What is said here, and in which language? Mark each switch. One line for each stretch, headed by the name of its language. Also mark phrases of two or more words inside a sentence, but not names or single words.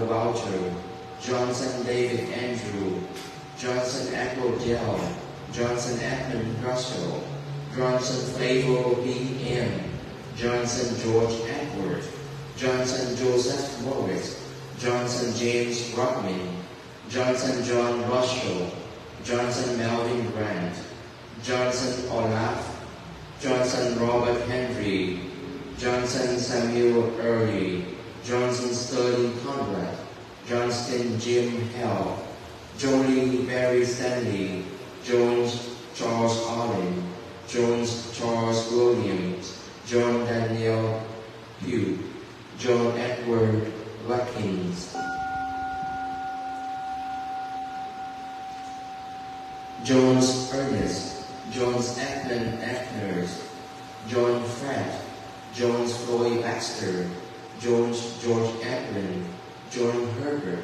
English: Walter, Johnson David Andrew, Johnson Edward Dell, Johnson Edmund Russell, Johnson Flavor B.M., Johnson George Edward, Johnson Joseph Morris, Johnson James Rodman, Johnson John Russell, Johnson Melvin Grant, Johnson Olaf, Johnson Robert Henry, Johnson Samuel Early, Johnson Sterling Conrad, Johnston Jim Hell, Jolie Mary Stanley, Jones Charles Allen, Jones Charles Williams, John Daniel Pugh, John Edward Watkins, Jones Ernest, Jones Edmund Eckners, John Fred, Jones Floyd Baxter, Jones George Edwin, John Herbert,